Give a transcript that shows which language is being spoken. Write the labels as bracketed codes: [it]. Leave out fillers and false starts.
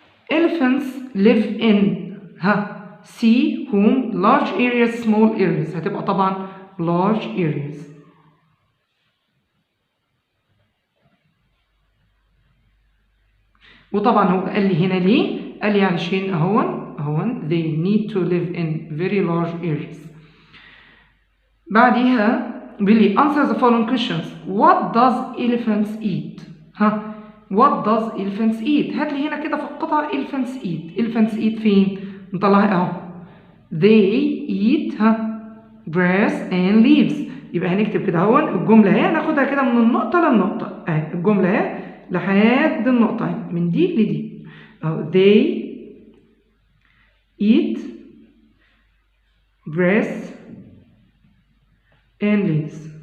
[en] Elephants live in sea, home, large areas, small areas. [ar] هتبقى طبعا large areas. وطبعا هو قال لي هنا ليه؟ قال لي علشان اهون they need to live in very large areas. [en] بعديها بيقول لي answer the following questions. What does elephants eat? What does elephants eat؟ هات لي هنا كده في القطعة elephants eat. [ar] elephants eat فين؟ نطلعها اهو. [en] They eat grass and leaves. [ar] يبقى هنكتب كده اهو الجملة اهي، ناخدها كده من النقطة للنقطة اهي، الجملة اهي لحد النقطة اهي، من دي لدي اهو. [en] They eat grass and leaves.